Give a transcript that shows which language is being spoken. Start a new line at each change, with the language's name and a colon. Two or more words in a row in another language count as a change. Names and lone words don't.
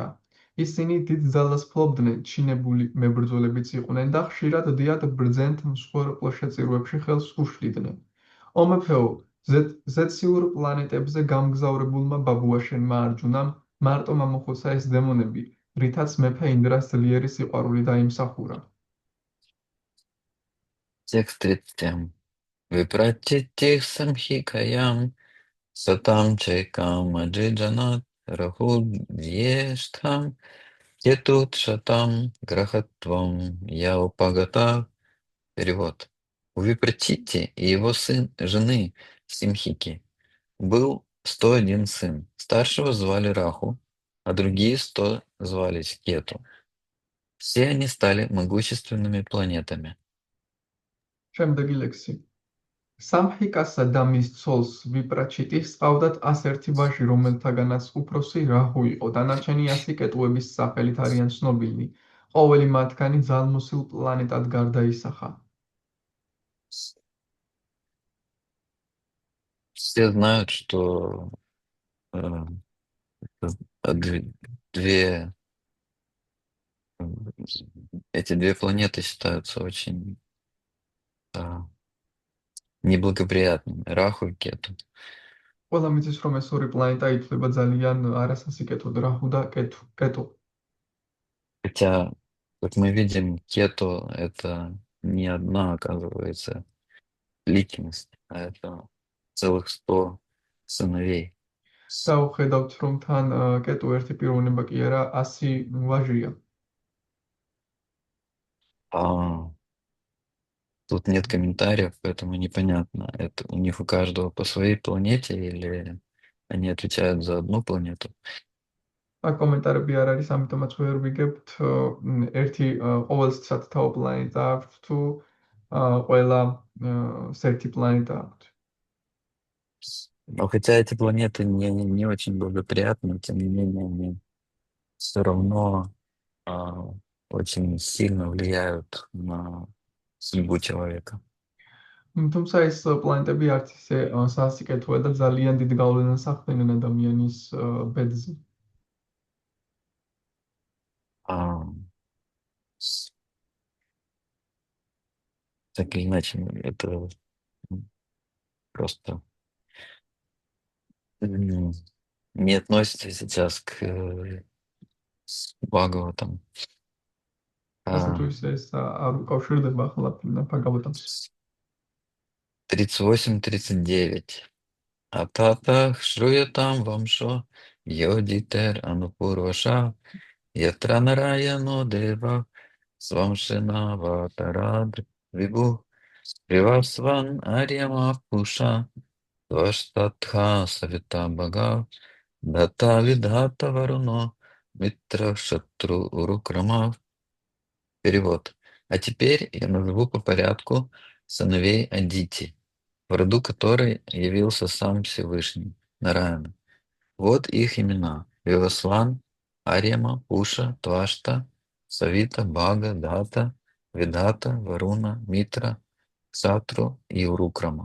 Georgian: ისინი დიდ ძალას ფლობდნენ, ჩინებული მებრძოლებიც იყვნენ და ხშირად დიად ბრძენთ მსხვერპლ შეწირვებში ხელს უშლიდნენ. ომეფეო, ზეციურ პლანეტებზე გამგზავრებულმა ბაბუაშენმა არჯუნამ მარტო მომხოცა ეს დემონები, რითაც მეფე ინდრას ძლიერი სიყვარული დაიმსახურა.
Russian: Текст 37.
Sanskrit: विप्रचित्ति सिंहिकायां शतं चैकम् अजीजनत् राहुज्येष्ठं केतुं शतं ग्रहत्वं य उपागता.
Russian: Перевод. У Випратити и его жены Симхики был 101 сын. Старшего звали Раху, а другие 100 звались Кету. Все они стали могущественными планетами.
Georgian: შემდეგი ლექსი. სამჰიკასა და მის ცოლს ვიპრაჩიტის ჰყავდათ 101 ვაჟი, რომელთაგანაც უფროსი რაჰუ იყო, დანარჩენი 100 კეტუების სახელით არიან ცნობილნი. ყოველი მათგანი ძალმოსილ პლანეტად გარდაისახა.
Russian: Все знают, что эти две планеты считаются очень неблагоприятными. Раху и Кету.
Georgian: ყველა მიცის, რომ ეს ორი პლანეტა ითვლება ძალიან არასასიკეთოდ, რაჰუ და კეტუ.
Russian: Хотя, как мы видим, Кету — это не одна, оказывается, личность, а это целых 100 сыновей.
Georgian: დავხედავთ, რომ თან კეტუ ერთი პიროვნება კი არა, 100 ვაჟია.
Russian: Тут нет комментариев, поэтому непонятно, это у них у каждого по своей планете или они отвечают за одну планету.
Georgian: კომენტარები არ არის, ამიტომაც ვერ ვიგებთ ერთი ყოველს სათაო პლანეტა აქვთ თუ ყველა ერთი планета აქვთ.
Russian: Но хотя эти планеты не очень благоприятны, тем не менее они все равно очень сильно влияют на судьбу человека.
Georgian: თუმცა ეს პლანეტები არც ისე სასიკეთოა და ძალიან დიდ გავლენას ახდენენ ადამიანის ბედზე.
Russian: А, так или иначе, это просто не относится сейчас к Бхагаватам.
Georgian: ასე თუ ისე ეს არ უკავშირდება ახლა ბჰაგავატამს.
Russian: 38-39.
Sanskrit: अतः श्रूयतां वंशो योऽदितेर् अनुपूर्वशः यत्र नारायणो देवः स्वांशेन अवतरद् विभुः विवस्वान् अर्यमा पूषा त्वष्टाथ सविता भगः धाता विधाता वरुणो मित्रः शत्रु उरुक्रमः.
Russian: Перевод. А теперь я назову по порядку сыновей Адити, в роду которой явился сам Всевышний, Нараяна. Вот их имена: Вивасван, Арьяма, Пуша, Твашта, Савита, Бага, Дата, Видата, Варуна, Митра, Ксатру и Урукрама.